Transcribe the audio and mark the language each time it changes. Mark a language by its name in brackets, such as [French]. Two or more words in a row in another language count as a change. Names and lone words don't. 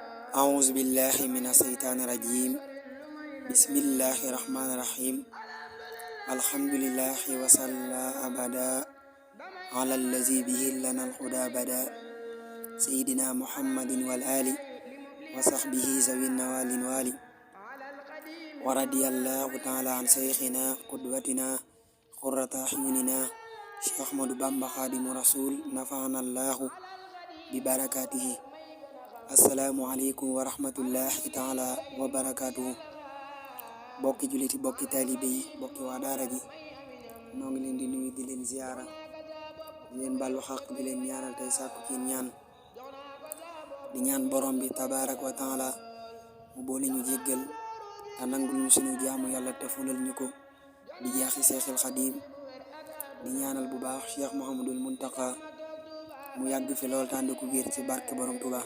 [Arabic] أعوذ بالله من الشيطان الرجيم بسم الله الرحمن الرحيم الحمد لله وصلى أبدا على الذي به لنا الهدى بدا سيدنا محمد والآل وصحبه ذوي النوال والي ورضي الله تعالى عن شيخنا قدوتنا قرة أعيننا شيخ أحمد بامبا خادم رسول نفعنا الله ببركاته. السلام عليكم ورحمة الله تعالى وبركاته. [Wolof] bokki juliti bokki taalibe yi bokki waa daara ji noo ngi leen di nuyu di leen ziyaara di leen ballu xaq di leen ñaanal tey sàkku ci ñaan di ñaan borom bi [Arabic] تبارك وتعالى [Wolof] mu boole ñu jéggal te nangul ñu sunu jaamu yàlla te fulal ñu ko di jaaxi seexil xadiim di ñaanal bu baax Cheikh Mouhamadul Muntaqa mu yàgg fi lool tànd ku wér ci barke borom Tuubaa.